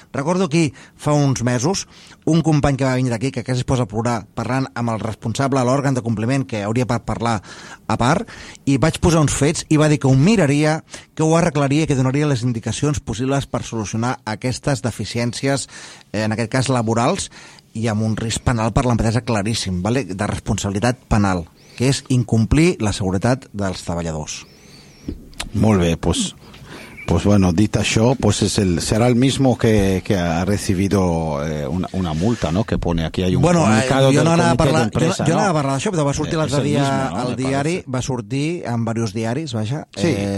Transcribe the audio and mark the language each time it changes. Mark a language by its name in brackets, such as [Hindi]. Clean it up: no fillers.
[Catalan] Recordo aquí, fa uns mesos, un company que va venir d'aquí, que quasi es posa a plorar parlant amb el responsable, l'òrgan de compliment, que hauria de parlar a part, i vaig posar uns fets i va dir que ho miraria, que ho arreglaria, que donaria les indicacions possibles per solucionar aquestes deficiències, en aquest cas laborals, i amb un risc penal per l'empresa claríssim, vale? De responsabilitat penal, que és incomplir la seguretat dels treballadors. Molt bé, [Spanish] pues bueno, dit això, pues serà el mismo que ha recibido una multa, ¿no? Que pone aquí hay un comunicado del comité de empresa, ¿no? Bueno, [Catalan] jo no anava a parlar d'això, però va sortir l'altre dia al diari, va sortir en diversos diaris, vaja, sí.